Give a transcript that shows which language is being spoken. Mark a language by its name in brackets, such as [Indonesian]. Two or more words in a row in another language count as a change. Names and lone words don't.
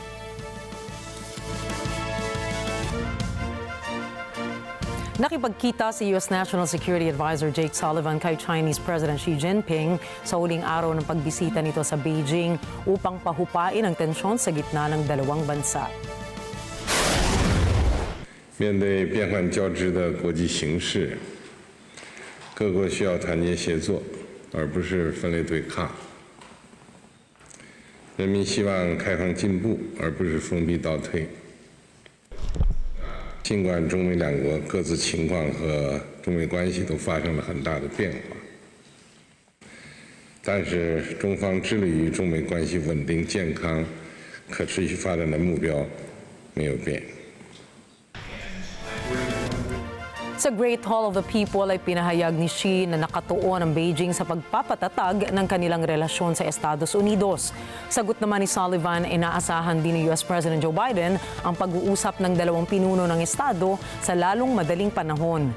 [Filipino] Nakipagkita si [English] U.S National Security Advisor [Filipino] Jake Sullivan kay [English] Chinese President [Filipino] Xi Jinping sa huling araw ng pagbisita nito sa Beijing upang pahupain ang tensyon sa gitna ng dalawang bansa. [Chinese] 面对变幻交织的国际形势，各国需要团结协作，而不是分裂对抗。人民希望开放进步，而不是封闭倒退。尽管中美两国各自情况和中美关系都发生了很大的变化，但是中方致力于中美关系稳定、健康、可持续发展的目标没有变。 [Filipino] Sa Great Hall of the People ay pinahayag ni Xi na nakatuon ang Beijing sa pagpapatatag ng kanilang relasyon sa Estados Unidos. Sagot naman ni Sullivan, inaasahan din ni [English] US President [Filipino] Joe Biden ang pag-uusap ng dalawang pinuno ng Estado sa lalong madaling panahon.